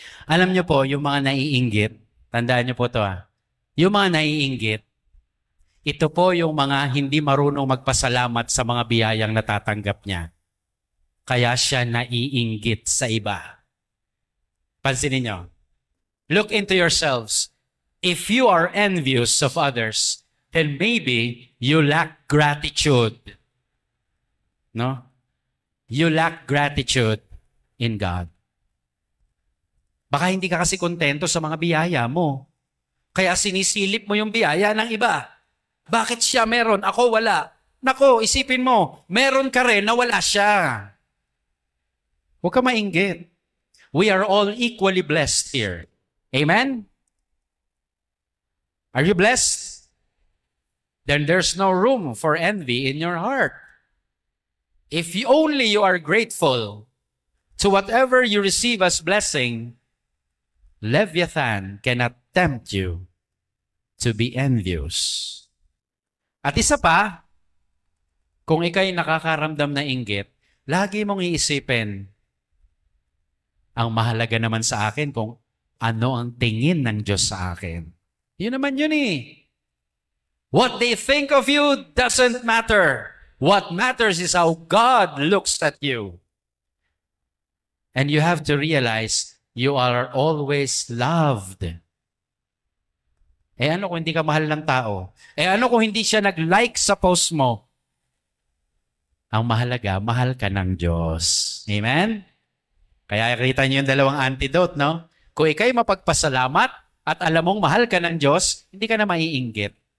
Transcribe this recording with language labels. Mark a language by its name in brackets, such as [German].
[Filipino] Alam niyo po, yung mga naiinggit, tandaan niyo po ito yung mga naiinggit, ito po yung mga hindi marunong magpasalamat sa mga biyayang natatanggap niya. Kaya siya naiinggit sa iba. Pansinin niyo. [English] Look into yourselves. If you are envious of others, then maybe you lack gratitude. No? You lack gratitude in God. [Filipino] Baka hindi ka kasi kontento sa mga biyaya mo. Kaya sinisilip mo yung biyaya ng iba. Bakit siya meron? Ako wala. Nako, isipin mo, meron ka rin na wala siya. Huwag ka mainggit. [English] We are all equally blessed here. Amen? Are you blessed? Then there's no room for envy in your heart. If only you are grateful to whatever you receive as blessing, Leviathan cannot tempt you to be envious. [Filipino] At isa pa, kung ikay nakakaramdam na inggit, lagi mong iisipin, ang mahalaga naman sa akin kung ano ang tingin ng Diyos sa akin. Yun naman yun eh. [English] What they think of you doesn't matter. What matters is how God looks at you. And you have to realize you are always loved. [Filipino] Eh ano kung hindi ka mahal ng tao? Eh ano kung hindi siya nag-like sa post mo? Ang mahalaga, mahal ka ng Diyos. Amen? Kaya kita niyo yung dalawang antidote, no? Kung ikay mapagpasalamat at alam mong mahal ka ng Diyos, hindi ka na maiinggit.